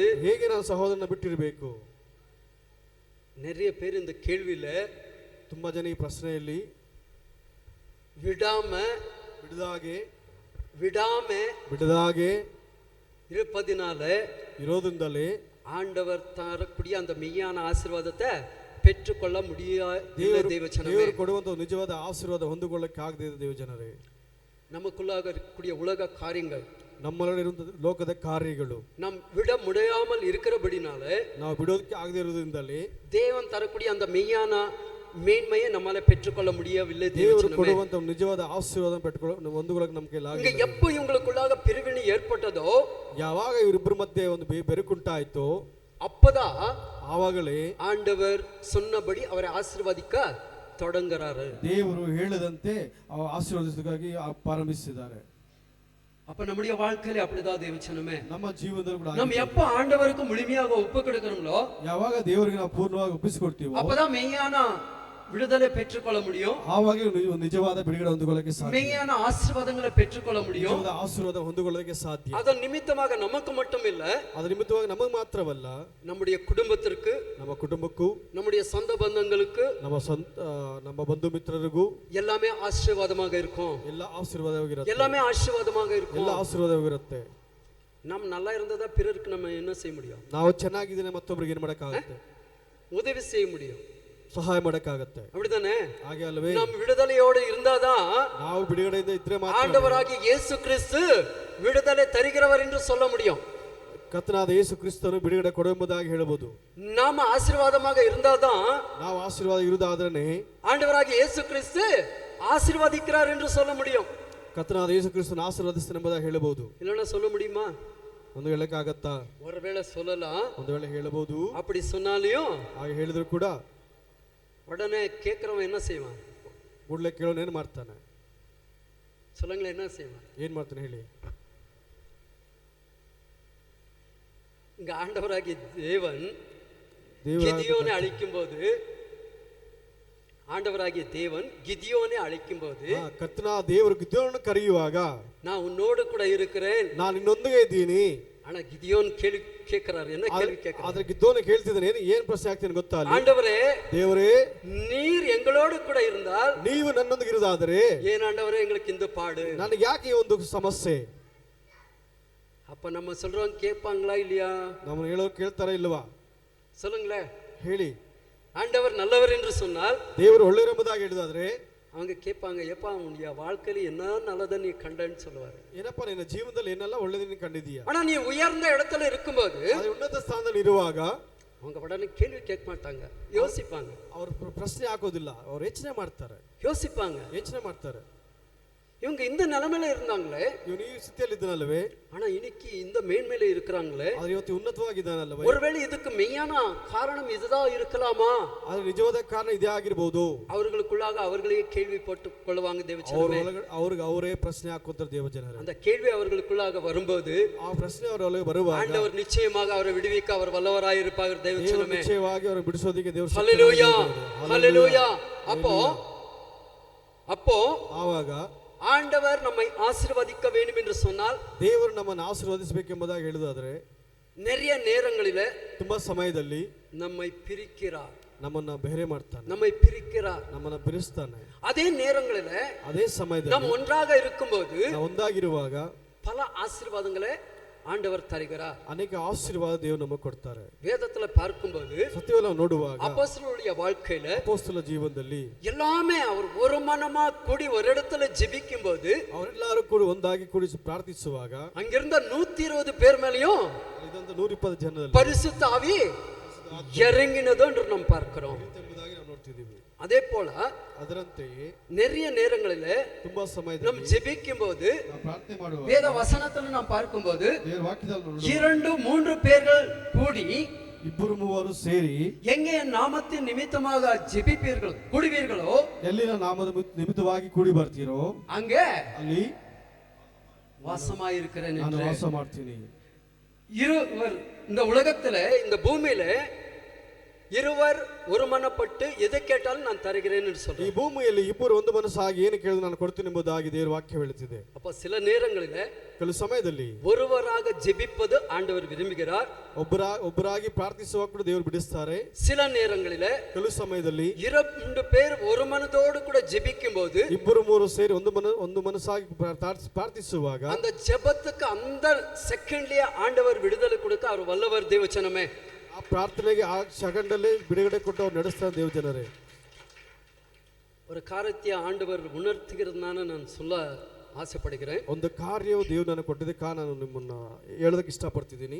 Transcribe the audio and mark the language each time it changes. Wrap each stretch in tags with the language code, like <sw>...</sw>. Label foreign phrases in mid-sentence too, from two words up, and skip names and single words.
<kn>ಹೇಗೆ ನಾನು ಸಹೋದರನ ಬಿಟ್ಟಿರಬೇಕು?</kn> <ta>நிறைய பேர் இந்த கேள்வியில</ta> <kn>ತುಂಬಾ ಜನ ಈ ಪ್ರಶ್ನೆಯಲ್ಲಿ</kn> <ta>விடாம</ta> <kn>ಬಿಡದಾಗೆ</kn> <ta>இருப்பதினால</ta> <kn>ಇರೋದ್ರಿಂದಲೇ</kn> <ta>ஆண்டவர் தரக்கூடிய அந்த மெய்யான ஆசீர்வாதத்தை பெற்றுக்கொள்ள முடியாத தேவஜனமே,</ta> <kn>ದೇವರು ಕೊಡುವಂತ ನಿಜವಾದ ಆಶೀರ್ವಾದ ಹೊಂದಿಕೊಳ್ಳಕ್ಕೆ ಆಗದೆ ಇದೆ ದೇವಜನರೇ.</kn> <ta>நமக்குள்ளாக இருக்கக்கூடிய உலக காரியங்கள்,</ta> <kn>ನಮ್ಮಲ್ಲಿರುವಂತ ಲೋಕದ ಕಾರ್ಯಗಳು</kn> <ta>நாம் விட முடியாமல் இருக்கிறபடினால,</ta> <kn>ನಾವು ಬಿಡೋದಕ್ಕೆ ಆಗದೆ ಇರೋದ್ರಿಂದಲೇ</kn> <ta>தேவன் தரக்கூடிய அந்த மெய்யான மேன்மையை நம்மால பெற்றுக்கொள்ள முடியவில்லை.</ta> <kn>ದೇವರು ಕೊಡುವಂತ ನಿಜವಾದ ಆಶೀರ್ವಾದ ಹೊಂದಿಕೊಳ್ಳಕ್ಕೆ ನಮ್ಮ ಕೈಲಿ</kn> <ta>இங்க</ta> <kn>ಆಗಿಲ್ಲ.</kn> <ta>எப்போ இவங்களுக்குள்ளாக பிரிவினை ஏற்பட்டதோ,</ta> <kn>ಯಾವಾಗ ಇವರಿಬ್ಬರ ಮಧ್ಯೆ ಒಂದು ಬೆರುಕುಂಟಾಯ್ತೋ</kn> <ta>அப்பதான்</ta> <kn>ಆವಾಗಲೇ</kn> <ta>ஆண்டவர் சொன்னபடி அவரை ஆசீர்வதிக்க தொடங்குறாரு.</ta> <kn>ದೇವರು ಹೇಳಿದಂತೆ ಆಶೀರ್ವಾದಿಸೋದಕ್ಕಾಗಿ ಪ್ರಾರಂಭಿಸಿದ್ದಾರೆ.</kn> <ta>அப்ப நம்முடைய வாழ்க்கையில அப்படிதான் தேவச்சனமே,</ta> <kn>ನಮ್ಮ ಜೀವನದಲ್ಲಿ ಕೂಡ</kn> <ta>நம்ம எப்ப ஆண்டவருக்கு முழுமையாக ஒப்பு கொடுக்கிறோங்களோ,</ta> <kn>ಯಾವಾಗ ದೇವರಿಗೆ ನಾವು ಪೂರ್ಣವಾಗಿ ಒಪ್ಪಿಸಿಕೊಡ್ತೀವೋ</kn> <ta>அப்பதான் மெய்யான விடுதலை பெற்றுக்கொள்ள முடியும்,</ta> <kn>ಆವಾಗ ನಿಜವಾದ ಬಿಡುಗಡೆ ಹೊಂದಿಕೊಳ್ಳಕ್ಕೆ ಸಾಧ್ಯ,</kn> <ta>மெய்யான ஆசீர்வாதங்களை பெற்றுக்கொள்ள முடியும்.</ta> <kn>ನಿಜವಾದ ಆಶೀರ್ವಾದ ಹೊಂದಿಕೊಳ್ಳಕ್ಕೆ ಸಾಧ್ಯ.</kn> <ta>அதன் நிமித்தமாக நமக்கு மட்டும் இல்ல,</ta> <kn>ಅದರ ನಿಮಿತ್ತವಾಗಿ ನಮಗೆ ಮಾತ್ರವಲ್ಲ,</kn> <ta>நம்முடைய குடும்பத்திற்கு,</ta> <kn>ನಮ್ಮ ಕುಟುಂಬಕ್ಕೂ,</kn> <ta>நம்முடைய சொந்த பந்தங்களுக்கு,</ta> <kn>ನಮ್ಮ ಬಂಧು ಮಿತ್ರರಿಗೂ</kn> <ta>எல்லாமே ஆசீர்வாதமாக இருக்கும்.</ta> <kn>ಎಲ್ಲ ಆಶೀರ್ವಾದವಾಗಿರುತ್ತೆ,</kn> <ta>எல்லாமே ஆசீர்வாதமாக இருக்கும்.</ta> <kn>ಎಲ್ಲ ಆಶೀರ್ವಾದವಾಗಿರುತ್ತೆ.</kn> <ta>நாம் நல்லா இருந்ததா பிறருக்கு நம்ம என்ன செய்ய முடியும்?</ta> <kn>ನಾವು ಚೆನ್ನಾಗಿದ್ದೇನೆ ಮತ್ತೊಬ್ಬರಿಗೆ ಏನು ಮಾಡಕ್ಕಾಗುತ್ತೆ?</kn> <ta>உதவி செய்ய முடியும்,</ta> <kn>ಸಹಾಯ ಮಾಡಕ್ಕಾಗತ್ತೆ.</kn> <ta>அப்படிதானே?</ta> <kn>ಹಾಗೆ ಅಲ್ವೇ?</kn> <ta>நாம் விடுதலையோடு இருந்தாதான்</ta> <kn>ನಾವು ಬಿಡುಗಡೆಯಿಂದ ಇದ್ರೆ ಮಾತ್ರ</kn> <ta>ஆண்டவராகிய இயேசு கிறிஸ்து விடுதலை தருகிறவர் என்று சொல்ல முடியும்.</ta> <kn>ಕರ್ತನಾದ ಯೇಸು ಕ್ರಿಸ್ತನು ಬಿಡುಗಡೆ ಕೊಡುವುದಾಗಿ ಹೇಳಬಹುದು.</kn> <ta>நாம ஆசீர்வாதமாக இருந்தாதான்</ta> <kn>ನಾವು ಆಶೀರ್ವಾದ ಇರುವುದಾದ್ರೆ</kn> <ta>ஆண்டவராகிய இயேசு கிறிஸ்து ஆசீர்வதிக்கிறார் என்று சொல்ல முடியும்.</ta> <kn>ಕರ್ತನಾದ ಯೇಸು ಕ್ರಿಸ್ತನು ಆಶೀರ್ವದಿಸ್ತಾನೆ ಎಂಬುದಾಗಿ ಹೇಳಬಹುದು.</kn> <ta>இல்லைன்னா சொல்ல முடியுமா?</ta> <kn>ಒಂದು ಹೇಳಕ್ಕಾಗತ್ತಾ?</kn> <ta>ஒருவேளை சொல்லலாம்,</ta> <kn>ಒಂದು ವೇಳೆ ಹೇಳಬಹುದು.</kn> <ta>அப்படி சொன்னாலையும்</ta> <kn>ಹಾಗೆ ಹೇಳಿದ್ರು ಕೂಡ</kn> <ta>உடனே கேட்கிறவன் என்ன செய்வான்?</ta> <kn>ಕೂಡಲೇ ಕೇಳೋನು ಏನು ಮಾಡ್ತಾನೆ?</kn> <ta>சொல்லுங்களேன், என்ன செய்வான்?</ta> <kn>ಏನ್ ಮಾಡ್ತಾನೆ ಹೇಳಿ?</kn> <ta>இங்க ஆண்டவராகிய தேவன் கிதியோனை அழைக்கும் போது, ஆண்டவராகிய தேவன் கிதியோனை அழைக்கும் போது,</ta> <kn>ಕರ್ತನಾದ ದೇವರು ಗಿದ್ಯೋನನ್ನು ಕರೆಯುವಾಗ,</kn> <ta>நான் உன்னோடு கூட இருக்கிறேன்,</ta> <kn>ನಾನು ನಿನ್ನೊಂದಿಗೆ ಇದ್ದೀನಿ.</kn> <ta>ஆனா கிதியோன் கேள்வி கேட்கிறாரு. என்ன கேள்வி கேட்கிறாரு?</ta> <kn>ಆದ್ರೆ ಗಿದ್ದೋನ ಕೇಳ್ತಿದ್ದಾನೆ, ಏನ್ ಪ್ರಶ್ನೆ ಆಗ್ತೇನೆ ಗೊತ್ತಾ?</kn> <ta>ஆண்டவரே,</ta> <kn>ದೇವರೇ,</kn> <ta>நீர் எங்களோடு கூட இருந்தால்,</ta> <kn>ನೀವು ನನ್ನೊಂದಿಗೆ ಇರುವುದಾದರೆ,</kn> <ta>ஏன் ஆண்டவரே எங்களுக்கு இந்த பாடு?</ta> <kn>ನನಗೆ ಯಾಕೆ ಈ ಒಂದು ಸಮಸ್ಯೆ?</kn> <ta>அப்ப நம்ம சொல்றோம், கேட்பாங்களா இல்லையா?</ta> <kn>ನಮ್ಮ ಹೇಳೋರು ಕೇಳ್ತಾರ ಇಲ್ವಾ?</kn> <ta>சொல்லுங்களேன்,</ta> <kn>ಹೇಳಿ.</kn> <ta>ஆண்டவர் நல்லவர் என்று சொன்னால்,</ta> <kn>ದೇವರು ಒಳ್ಳೆಯರೆಂಬುದಾಗಿ ಹೇಳಿದಾದ್ರೆ</kn> <ta>அவங்க கேட்பாங்க, எப்பா உன்னுடைய வாழ்க்கையில என்ன நல்லதை நீ கண்டன்னு சொல்லுவாரு.</ta> <kn>ಏನಪ್ಪ ನಿನ್ನ ಜೀವನದಲ್ಲಿ ಏನೆಲ್ಲ ಒಳ್ಳೆದನ್ನ ಕಂಡಿದೀಯಾ?</kn> <ta>ஆனா நீ உயர்ந்த இடத்துல இருக்கும்போது,</ta> <kn>ಅದೇ ಉನ್ನತ ಸ್ಥಾನದಲ್ಲಿ ಇರುವಾಗ</kn> <ta>அவங்க உடனே கேள்வி கேட்க மாட்டாங்க, யோசிப்பாங்க.</ta> <kn>ಅವರು ಪ್ರಶ್ನೆ ಹಾಕೋದಿಲ್ಲ, ಅವ್ರು ಯೋಚನೆ ಮಾಡ್ತಾರೆ, ಯೋಚನೆ ಮಾಡ್ತಾರೆ.</kn> <ta>இவங்க இந்த நிலைமையில இருந்தாங்களே,</ta> <kn>ಇವನು ಈ ಸ್ಥಿತಿಯಲ್ಲಿ ಇದ್ದಾನಲ್ವೇ,</kn> <ta>ஆனா இன்னைக்கு இந்த மேன்மையில இருக்கிறாங்களே,</ta> <kn>ಆದ್ರೆ ಇವತ್ತು ಉನ್ನತವಾಗಿದ್ದಾನಲ್ವೇ,</kn> <ta>ஒருவேளை இதுக்கு மெய்யான காரணம் இதுதான் இருக்கலாமா?</ta> <kn>ಆದ್ರೆ ನಿಜವಾದ ಕಾರಣ ಇದೇ ಆಗಿರಬಹುದು.</kn> <ta>அவர்களுக்குள்ளாக அவர்களே கேள்வி போட்டு கொள்வாங்க தேவச்சனமே.</ta> <kn>ಅವ್ರಿಗೆ ಅವರೇ ಪ್ರಶ್ನೆ ಹಾಕೋತಾರೆ ದೇವಜನರು.</kn> <ta>அந்த கேள்வி அவர்களுக்குள்ளாக வரும்போது,</ta> <kn>ಆ ಪ್ರಶ್ನೆ ಅವರೊಳಗೆ ಬರುವಾಗ</kn> <ta>ஆண்டவர் நிச்சயமாக அவரை விடுவிக்க அவர் வல்லவராய் இருப்பார் தேவச்சனமே.</ta> <kn>ನಿಶ್ಚಯವಾಗಿ ಅವರನ್ನು ಬಿಡಿಸೋದಕ್ಕೆ ದೇವರು</kn> <ta>ஹல்லேலூயா, ஹல்லேலூயா. அப்போ</ta> <kn>ಆವಾಗ</kn> <ta>ஆண்டவர் நம்மை ஆசீர்வதிக்க வேண்டும் என்று சொன்னால்,</ta> <kn>ದೇವರು ನಮ್ಮನ್ನು ಆಶೀರ್ವದಿಸಬೇಕೆಂಬುದಾಗಿ ಹೇಳಿದಾದ್ರೆ,</kn> <ta>நிறைய நேரங்களில</ta> <kn>ತುಂಬಾ ಸಮಯದಲ್ಲಿ</kn> <ta>நம்மை பிரிக்கிறார்,</ta> <kn>ನಮ್ಮನ್ನ ಬೇರೆ ಮಾಡ್ತಾನೆ,</kn> <ta>நம்மை பிரிக்கிறார்,</ta> <kn>ನಮ್ಮನ್ನ ಬಿಡಿಸ್ತಾನೆ.</kn> <ta>அதே நேரங்களில</ta> <kn>ಅದೇ ಸಮಯದಲ್ಲಿ</kn> <ta>நாம் ஒன்றாக இருக்கும்போது</ta> <kn>ನಾವು ಒಂದಾಗಿರುವಾಗ</kn> <ta>பல ஆசீர்வாதங்களை ஆண்டவர் தருகிறார்.</ta> <kn>ಅನೇಕ ಆಶೀರ್ವಾದ ದೇವರು ನಮಗೆ ಕೊಡ್ತಾರೆ.</kn> <ta>வேதத்துல பார்க்கும்போது</ta> <kn>ಸತ್ಯವನ್ನು ನೋಡುವಾಗ</kn> <ta>அப்போஸ்தலருடைய வாழ்க்கையில</ta> <kn>ಅಪೊಸ್ತಲ ಜೀವನದಲ್ಲಿ</kn> <ta>எல்லாமே அவர் ஒரு மனமா கூடி ஒரு இடத்துல ஜெபிக்கும் போது</ta> <kn>ಅವರೆಲ್ಲರೂ ಕೂಡ ಒಂದಾಗಿ ಕೂಡಿ ಪ್ರಾರ್ಥಿಸುವಾಗ</kn> <ta>அங்கிருந்த 120 பேர் மேலயும்</ta> <kn>ಇದೊಂದು 120 ಜನರಲ್ಲಿ</kn> <ta>பரிசுத்த ஆவி இறங்கினது என்று நாம் பார்க்கிறோம்.</ta> <kn>ಎಂಬುದಾಗಿ ನಾವು ನೋಡ್ತಿದ್ದೀವಿ.</kn> <ta>அதே போல</ta> <kn>ಅದರಂತೆಯೇ</kn> <ta>நிறைய நேரங்களில</ta> <kn>ತುಂಬಾ</kn> <ta>நாம்</ta> <kn>ಸಮಯದಲ್ಲಿ</kn> <ta>ஜெபிக்கும் போது</ta> <kn>ನಾವು ಪ್ರಾರ್ಥನೆ ಮಾಡುವಾಗ</kn> <ta>வேத வசனத்துல நாம் பார்க்கும்போது</ta> <kn>ದೇವರ ವಾಕ್ಯದಲ್ಲಿ ನೋಡುವಾಗ</kn> <ta>2-3 பேர்கள் கூடி</ta> <kn>ಇಬ್ಬರು ಮೂವರು ಸೇರಿ</kn> <ta>எங்கே என் நாமத்தின் நிமித்தமாக ஜெபிப்பீர்கள் கூடுவீர்களோ</ta> <kn>ಎಲ್ಲಿನ ನಾಮದ ನಿಮಿತ್ತವಾಗಿ ಕೂಡಿ ಬರ್ತೀರೋ</kn> <ta>அங்கே</ta> <kn>ಅಲ್ಲಿ</kn> <ta>வாசமாயிருக்கிறேன்</ta> <kn>ನಾನು</kn> <ta>என்று</ta> <kn>ವಾಸ ಮಾಡ್ತೀನಿ.</kn> <ta>இருவர் இந்த உலகத்துல இந்த பூமியில இருவர் ஒருமனப்பட்டு எதை கேட்டாலும் நான் தருகிறேன்னு</ta> <kn>ಈ</kn> <ta>சொல்றேன்.</ta> <kn>ಭೂಮಿಯಲ್ಲಿ ಇಬ್ಬರು ಒಂದು ಮನಸ್ಸಾಗಿ ಏನು ಕೇಳಿದ್ರು ನಾನು ಕೊಡ್ತೀನಿ ಎಂಬುದಾಗಿ ದೇವರ ವಾಕ್ಯ ಹೇಳುತ್ತಿದೆ.</kn> <ta>அப்ப சில நேரங்களில</ta> <kn>ಕೆಲವು ಸಮಯದಲ್ಲಿ</kn> <ta>ஒருவராக ஜெபிப்பது ஆண்டவர் விரும்புகிறார்.</ta> <kn>ಒಬ್ಬರಾಗಿ ಪ್ರಾರ್ಥಿಸುವ ಕೂಡ ದೇವರು ಬಿಡಿಸ್ತಾರೆ.</kn> <ta>சில நேரங்களில</ta> <kn>ಕೆಲವು ಸಮಯದಲ್ಲಿ</kn> <ta>2 பேர் ஒரு மனதோடு கூட ஜெபிக்கும் போது</ta> <kn>ಇಬ್ಬರು ಮೂರು ಸೇರಿ ಒಂದು ಮನಸ್ಸಾಗಿ ಪ್ರಾರ್ಥಿಸುವಾಗ</kn> <ta>அந்த ஜெபத்துக்கு அந்த செகண்ட்லயே ஆண்டவர் விடுதலை கொடுக்க அவர் வல்லவர் தேவச்சனமே.</ta> <kn>ಆ ಪ್ರಾರ್ಥನೆಗೆ ಆ ಸೆಕೆಂಡಲ್ಲಿ ಬಿಡುಗಡೆ ಕೊಟ್ಟು ಅವ್ರು ನಡೆಸ್ತಾರೆ ದೇವ ಜನರೇ.</kn> <ta>ஒரு காரியத்தை ஆண்டவர் உணர்த்துகிறதுனால நான் சொல்ல ஆசைப்படுகிறேன்.</ta> <kn>ಒಂದು ಕಾರ್ಯವು ದೇವರು ನನಗೆ ಕೊಟ್ಟಿದ್ದಕ್ಕೆ ನಾನು ನಿಮ್ಮನ್ನ ಹೇಳೋದಕ್ಕೆ ಇಷ್ಟಪಡ್ತಿದ್ದೀನಿ.</kn>